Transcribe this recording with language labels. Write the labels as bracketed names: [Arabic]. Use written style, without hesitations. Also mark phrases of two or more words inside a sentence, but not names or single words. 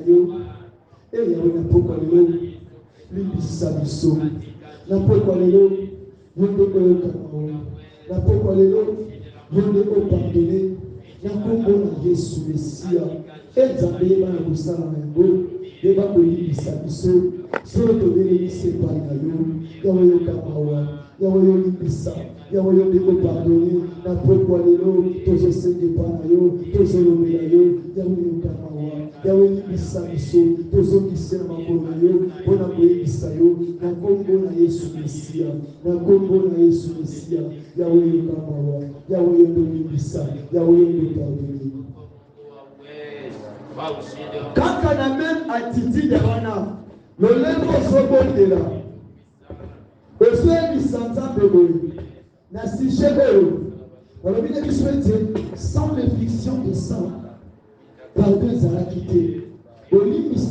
[Lingala] yo yawe na pokwa lelo limbisa biso na pokwa lelo yonde oyokamawa na pokwa lelo yonde opardone na kombo na Yesu Mesia nzambe yeba na kosala na yango yeba kolimbisa biso solo tobelelisa epai na yo yawe yokamawa yawe yolimbisa yawe yonde opardone na pokwa lelo tozosenga epai na yo tozolobela yo yawe yokamawa yawe limbisa biso tozongisa na makolo na yo mpona koyebisa yo na kombo na Yesu Mesia na kombo na Yesu Mesia yawe yokamawa yawe yondolimbisa yawe yondopardone kaka na [French] même attitude [Lingala] wana lolemo ozobondela ozoyebisa nzambe boye na sujet oyo balobi na biso ete [French] sans l'effliction de sang pardon [Lingala] ezalaki te bolimbisi